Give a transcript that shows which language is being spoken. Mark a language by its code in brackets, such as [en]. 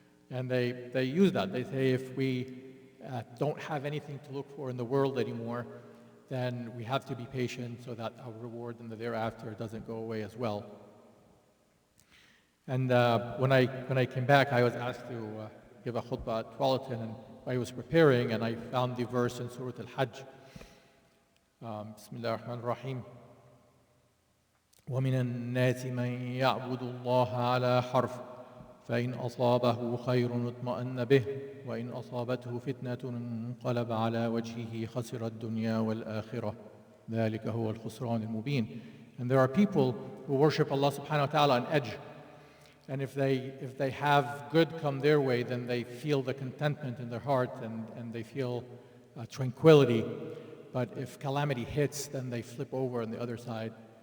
[en] And they use that. They say if we don't have anything to look for in the world anymore, then we have to be patient so that our reward in the thereafter doesn't go away as well. And when I came back, I was asked to give a khutbah at Tualatin, and I was preparing, and I found the verse in Surah Al-Hajj. Bismillah ar-Rahman ar-Rahim. [ar] وَمِنَ النَّاسِ مَنْ يَعْبُدُ اللَّهَ عَلَى حَرْفٍ فإن أصابه خير اطمأن به وإن أصابته فتنة انقلب على وجهه خسر الدنيا والآخرة ذلك هو الخسران المبين. [en] And there are people who worship Allah subhanahu wa ta'ala on edge. And if they have good come their way, then they feel the contentment in their heart and they feel tranquility. But if calamity hits, then they flip over on the other side.